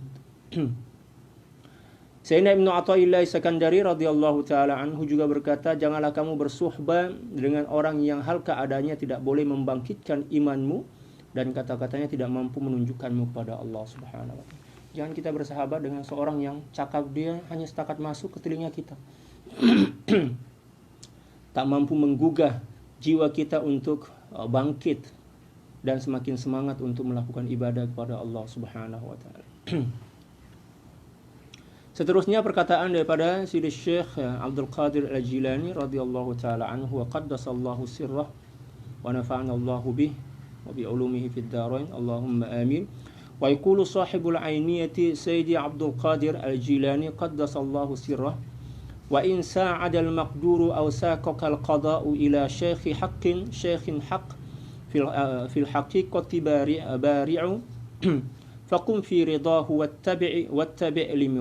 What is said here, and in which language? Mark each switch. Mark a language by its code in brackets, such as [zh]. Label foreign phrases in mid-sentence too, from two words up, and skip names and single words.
[ms] Sayyidina Ibnu Athaillah Sakandari [ar] رضي الله تعالى عنه [ms] juga berkata, janganlah kamu bersuhbah dengan orang yang hal keadaannya tidak boleh membangkitkan imanmu dan kata-katanya tidak mampu menunjukkanmu kepada Allah [ar] سبحانه وتعالى. [ms] Jangan kita bersahabat dengan seorang yang cakap dia hanya setakat masuk ke telinga kita. Tak mampu menggugah jiwa kita untuk bangkit dan semakin semangat untuk melakukan ibadah kepada Allah [ar] سبحانه وتعالى. [ms] Seterusnya perkataan daripada Sidi Syekh Abdul Qadir Al-Jilani [ar] رضي الله تعالى عنه وقدس الله سره ونفعنا الله به وبعلومه في الدارين اللهم آمين. ويقول صاحب العينية سيدي عبد القادر الجيلاني قدس الله سره وإن ساعدك المقدور أو ساقك القضاء إلى شيخ حق في الحقيقة بارع فقم في رضاه واتبع'